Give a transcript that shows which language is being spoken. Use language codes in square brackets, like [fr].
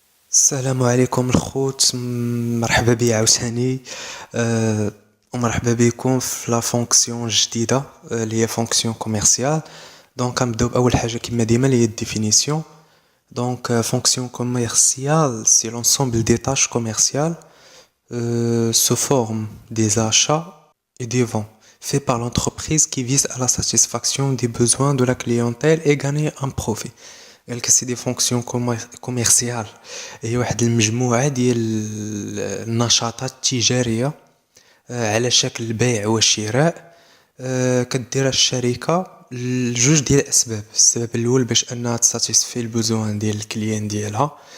[ar] السلام عليكم الخوت، مرحبا بي عاوتاني. ومرحبا بكم في لا فونكسيون جديده، اللي هي فونكسيون كوميرسيال. دونك غنبداو باول حاجه كما ديما اللي هي الديفينيسيون. [fr] دونك fonction commerciale, c'est l'ensemble des tâches commerciales sous forme des achats et des ventes faits par l'entreprise qui vise à la satisfaction des besoins de la clientèle et gagner un profit. [ar] قال لك سي دي فونكسيون كوميرسيال، هي واحد المجموعه ديال النشاطات التجاريه على شكل البيع والشراء. كديرها الشركه لجوج ديال الاسباب. السبب الاول باش انها تساتيسفي البوزوان ديال الكليان ديالها.